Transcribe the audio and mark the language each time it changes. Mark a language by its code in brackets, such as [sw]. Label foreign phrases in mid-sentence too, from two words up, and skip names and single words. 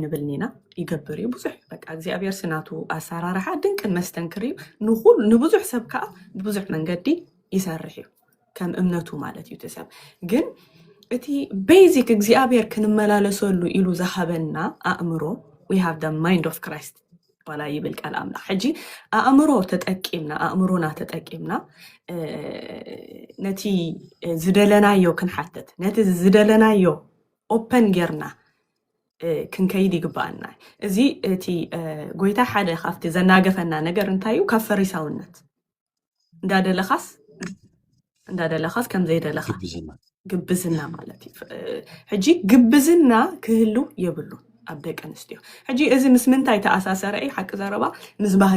[ti] ኣይንብልኒ ኢና ይገብር እዩ ብዙሕ በቃ እግዚኣብሔር ስናቱ ኣሰራርሓ ድንቅን መስተንክር እዩ ንብዙሕ ሰብ ከዓ ብብዙሕ መንገዲ ይሰርሕ እዩ ከም እምነቱ ማለት እዩ እቲ ሰብ ግን እቲ ቤዚክ እግዚኣብሔር ክንመላለሰሉ ኢሉ ዝሃበና ኣእምሮ [en] we have the mind of Christ [ti] ባላ ይብል ቃል ኣምላኽ ሕጂ ኣእምሮና ተጠቂምና ነቲ ዝደለናዮ ክንሓትት ነቲ ዝደለናዮ ኦፕን ጌርና ክንከይድ ይግባአና እዚ እቲ ጎይታ ሓደ ካብቲ ዘናገፈና ነገር እንታይ እዩ ካብ ፈሪሳውነት እንዳደለኻስ ከም ዘይደለኻ ግብዝና ማለት እዩ ሕጂ ግብዝና ክህሉ የብሉ ኣብ ደቂ ኣንስትዮ ሕጂ እዚ ምስ ምንታይ ተኣሳሰረ እዩ ሓቂ ዘረባ ምስ